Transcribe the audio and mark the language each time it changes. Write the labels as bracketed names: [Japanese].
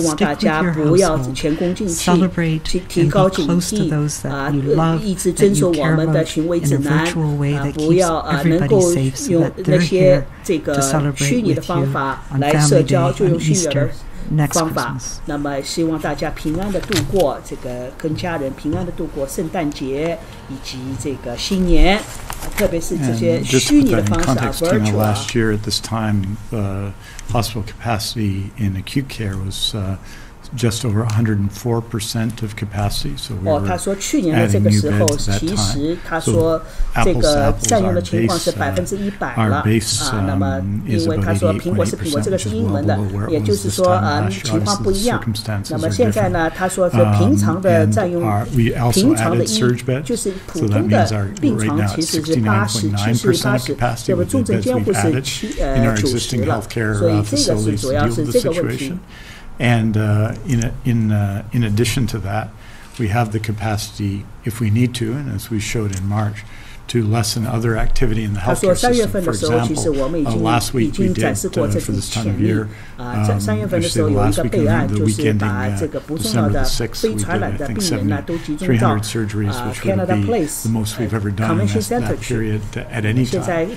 [English] Stick with your household. Celebrate and be close to those that you love, that you care about, in a virtual way that keeps everybody safe, so that they're here to celebrate with you on Family Day, on Easter, next Christmas. [Chinese] 那么希望大家平安的度过这个跟家人平安的度过圣诞节以及这个新年，特别是这些虚拟的方式virtual。 [English] Last year at this time, hospital capacity in acute care was just over 104% of capacity. So we were [Chinese] 他说去年的这个时候，其实他说这个占用的情况是100%了那么因为他说苹果是苹果，这个是英文的，也就是说情况不一样。那么现在呢，他说是平常的占用，平常的就是普通的病床其实是70%，这个重症监护是90%了，所以这个是主要是这个问题。 [English] And in addition to that, we have the capacity, if we need to, and as we showed in March, to lessen other activity in the healthcare system. For example, last week we did, for this time of year, actually the last week of the week ending December the 6th, we did, I think, 300 surgeries, which would be the most we've ever done in that period at any time.